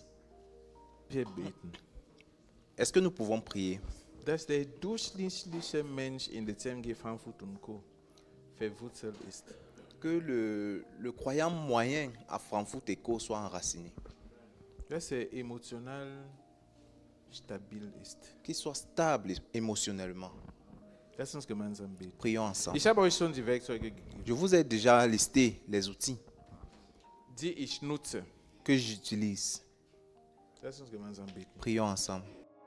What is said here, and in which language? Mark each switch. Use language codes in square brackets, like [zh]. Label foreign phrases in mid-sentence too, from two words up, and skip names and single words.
[de] Wir beten, [fr] Est-ce que nous pouvons prier? [de] dass der durchschnittliche Mensch in der CMG Frankfurt und Co. verwurzelt ist. [fr] Que le croyant moyen à Frankfurt Echo soit enraciné, [de] Dass er emotional stabil ist. [fr] qu'il soit stable émotionnellement. [de] Lass uns gemeinsam beten. [fr] Prions ensemble. [de] Ich habe euch schon die Werkzeuge gegeben, [fr] Je vous ai déjà listé les outils [de] die ich nutze. [fr] que j'utilise. [de] Lass uns gemeinsam beten. [fr] Prions ensemble.